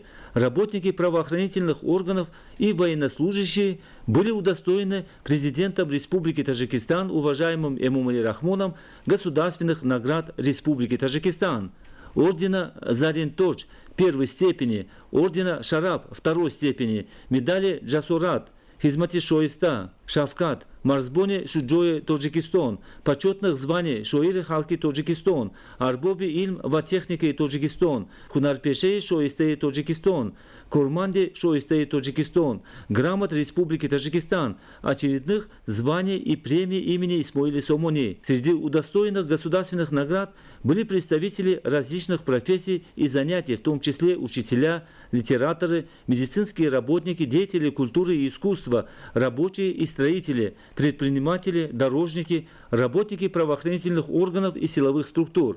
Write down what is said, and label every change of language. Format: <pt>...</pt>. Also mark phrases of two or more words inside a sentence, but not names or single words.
<ru>работники правоохранительных органов и военнослужащие были удостоены президентом Республики Таджикистан, уважаемым Эмомали Рахмоном, государственных наград Республики Таджикистан: ордена Зарин-Тодж первой степени, ордена Шараф второй степени, медали Джасурат, Хизмати Шоиста, Шавкат, Марсбоне Шуджое Таджикистан, почетных званий Шоиры Халки Таджикистан, Арбоби Илм ва технике Таджикистан, Хунарпеше Шоисте Таджикистан, Курманде Шоисте Таджикистан, грамот Республики Таджикистан, очередных званий и премий имени Исмоили Сомони. Среди удостоенных государственных наград были представители различных профессий и занятий, в том числе учителя, литераторы, медицинские работники, деятели культуры и искусства, рабочие и строители, предприниматели, дорожники, работники правоохранительных органов и силовых структур.</ru>